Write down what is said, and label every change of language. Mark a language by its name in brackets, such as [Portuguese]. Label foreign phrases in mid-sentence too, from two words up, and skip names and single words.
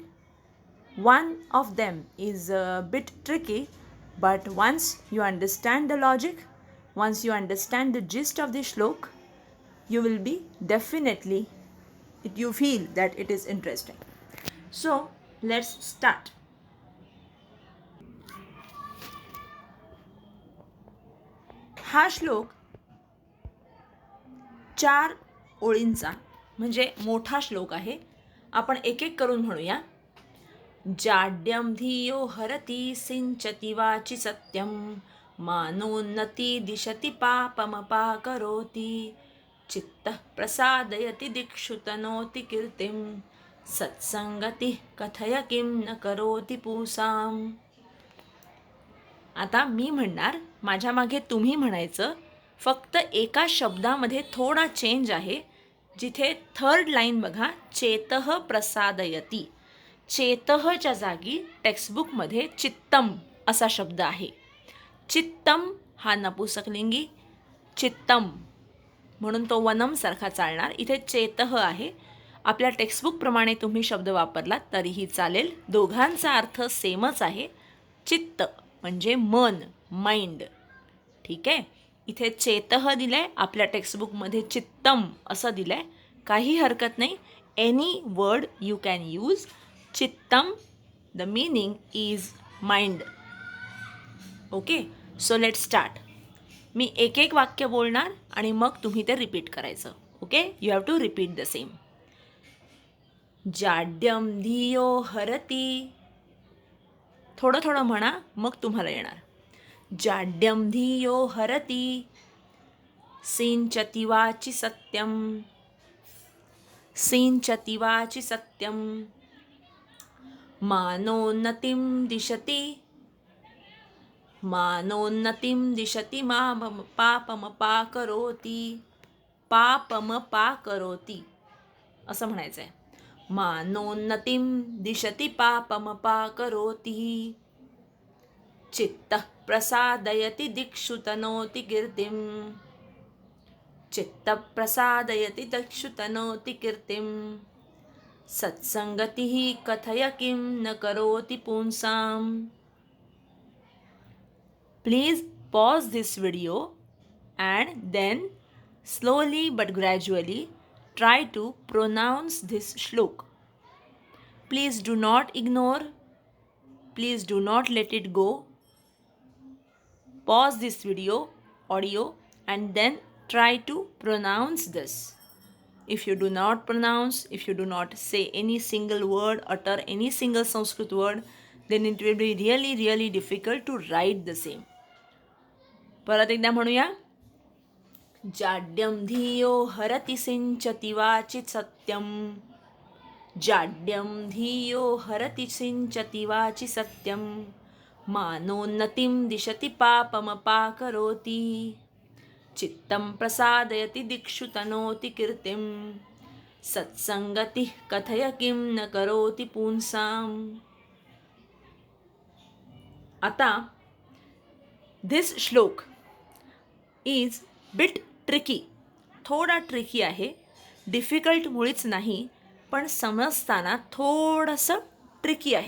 [English] One of them is a bit tricky, but once you understand the logic, once you understand the gist of the shlok, you will be definitely, you feel that it is interesting. So, let's start. [Marathi] हा श्लोक 4 ओळींचा म्हणजे मोठा श्लोक आहे. आपण एक एक करून म्हणूया. [Sanskrit] जाड्यम धियो हरति सिंचति वाचि सत्यम मानोन्नति दिशति पापमपाकरोति चित्तः प्रसादयति दिक्षु तनोति कीर्तिं सत्संगति कथय किं न करोति पूसाम. [Marathi] आता मी म्हणणार, माझ्या मागे तुम्ही म्हणायचं. फक्त एका शब्दामध्ये थोडा चेंज आहे. जिथे थर्ड लाईन बघा, चेतः प्रसादयति. चेतःच्या जागी टेक्स्टबुकमध्ये चित्तम असा शब्द आहे. चित्तम हा नपुंसकलिंगी, चित्तम म्हणून तो वनमसारखा चालणार. इथे चेतः आहे. आपल्या टेक्स्टबुकप्रमाणे तुम्ही शब्द वापरलात तरीही चालेल. दोघांचा अर्थ सेमच आहे. चित्त म्हणजे मन, माइंड. ठीक आहे. इथे चेतः दिलं आहे, आपल्या टेक्स्टबुकमध्ये चित्तम असं दिलं आहे. काही हरकत नाही. [English] Any word you can use. चित्तम, the meaning is mind. Okay, so let start. [Marathi] मी एक एक वाक्य बोलणार आणि मग तुम्ही ते रिपीट करायचं. [English] ओके, You have to repeat the same. [Sanskrit] जाड्यम धियो हरति. [Marathi] थोडं थोडं म्हणा, मग तुम्हाला येणार. [Sanskrit] जाड्यम धियो हरति सिंचति वाचि सत्यम. सिंचति वाचि सत्यम मानोन्नतिं दिशति. मानोन्नतिं दिशति पापमपाकरोति. [Marathi] पापमपाकरोति असं म्हणायचं आहे. [Sanskrit] मानोन्नतिं दिशति पापमपाकरोति चित्तः प्रसादयति दिक्षु तनोति कीर्तिं. चित्तः प्रसादयति दिक्षु तनोति कीर्तिं सत्संगतिः कथय किं न करोति पुंसाम. [English] Please pause this video and then slowly but gradually try to pronounce this shlok. Please do not ignore. Please do not let it go. Pause this audio and then try to pronounce this. If you do not pronounce, if you do not say any single word, utter any single Sanskrit word, then it will be really, really difficult to write the same. [Marathi] परत एकदा म्हणूया. [Sanskrit] जाड्यम धियो हरति सिंचति वाचि सत्यम. जाड्यम धियो हरति सिंचति वाचि सत्यम मानोन्नतिं दिशति पापमपाकरोति चित्तं प्रसादयति दिक्षु तनोति कीर्तिं सत्संगतिः कथय किं न करोति पुंसाम. [English] आता this श्लोक is bit tricky. [Marathi] थोडा ट्रिकी आहे. डिफिकल्ट मुळीच नाही, पण समजताना थोडंसं ट्रिकी आहे.